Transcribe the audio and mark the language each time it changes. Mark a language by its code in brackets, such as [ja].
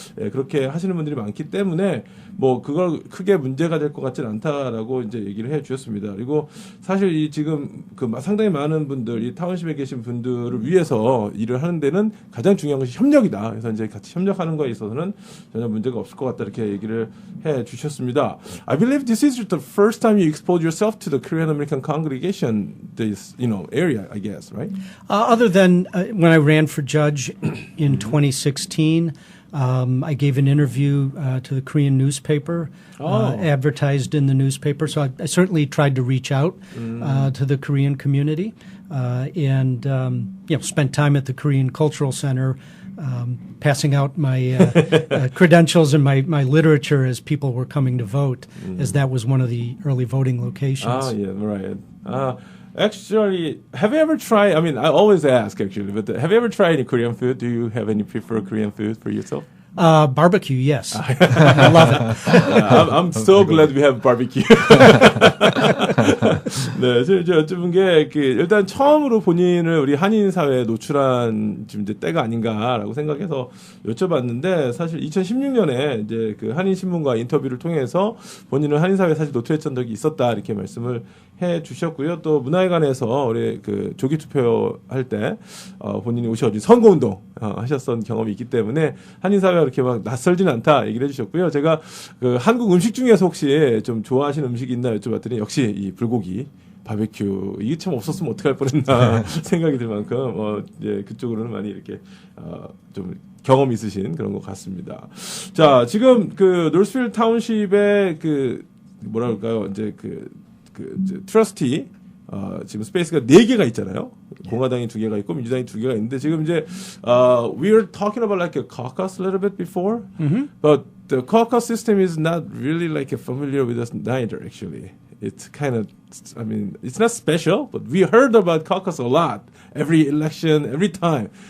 [ko] 예, 그렇게 하시는 분들이 많기 때문에 뭐 그걸 크게 문제가 될 것 같지는 않다라고 이제 얘기를 해주셨습니다. 그리고 사실 이 지금 그 상당히 많은 분들, 이 타운십에 계신 분들을 위해서 일을 하는 데는 가장 중요한 것이 협력이다. 그래서 이제 같이 협력하는 거에 있어서는 전혀 문제가 없을 것 같다, 이렇게 얘기를 해 주셨습니다. [en] I believe this is the first time you exposed yourself to the Korean American congregation, this area, I guess, right? Other than when I ran for judge in 2016, I gave an interview to the Korean newspaper, advertised in the newspaper. So I certainly tried to reach out to the Korean community, and spent time at the Korean Cultural Center, passing out my credentials and my literature as people were coming to vote, as that was one of the early voting locations. Yeah, right. Actually, have you ever tried, I mean, I always ask actually, but have you ever tried any Korean food? Do you have any preferred Korean food for yourself? Barbecue, yes. I love it. I'm so glad we have barbecue. [ko] 네, 제가 여쭤본 게, 일단 처음으로 본인을 우리 한인 사회에 노출한 지금 이제 때가 아닌가라고 생각해서 여쭤봤는데, 사실 2016년에 이제 그 한인 신문과 인터뷰를 통해서 본인은 한인 사회에 사실 노출했던 적이 있었다, 이렇게 말씀을 해 주셨고요. 또 문화회관에서 우리 그 조기 투표할 때 본인이 오셔가지고 선거운동 하셨던 경험이 있기 때문에 한인 사회가 그렇게 막 낯설지는 않다, 얘기를 해주셨고요. 제가 그 한국 음식 중에서 혹시 좀 좋아하시는 음식이 있나 여쭤봤더니 역시 이 불고기, 바베큐, 이게 참 없었으면 어떡할 뻔했나 생각이 들 만큼 이제 그쪽으로는 많이 이렇게 좀 경험 있으신 그런 것 같습니다. 자, 지금 그 노스필드 타운십의 그 뭐라 그럴까요? 이제 트러스티 지금 스페이스가 4개가 있잖아요. 공화당이 2개가 있고 민주당이 2개가 있는데, 지금 이제 [en] we were talking about like a caucus a little bit before, but the caucus system is not really like familiar with us neither. Actually, it's kind of, I mean, it's not special, but we heard about caucus a lot every election, every time.